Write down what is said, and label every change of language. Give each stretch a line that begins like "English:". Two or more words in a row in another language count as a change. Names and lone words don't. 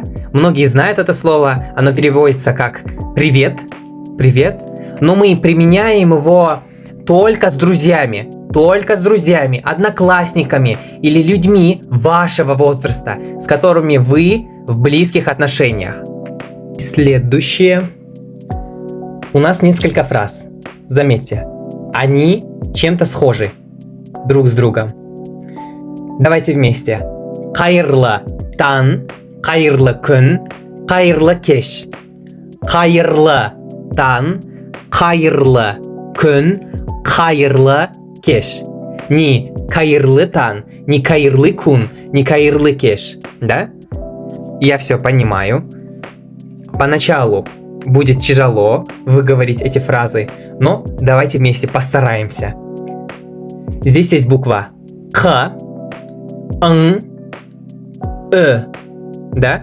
Russian: Многие знают это слово, оно переводится как «привет», «привет», но мы применяем его только с друзьями, одноклассниками или людьми вашего возраста, с которыми вы в близких отношениях. Следующее. У нас несколько фраз. Заметьте, они чем-то схожи друг с другом. Давайте вместе.
Kazakh: Қайырлы таң, қайырлы күн, қайырлы кеш. Қайырлы таң, қайырлы күн, қайырлы кеш. Не қайырлы таң, не қайырлы күн, не қайырлы кеш.
Russian: Да? Я все понимаю. Поначалу будет тяжело выговорить эти фразы, но давайте вместе постараемся. Здесь есть буква Х, Н, да?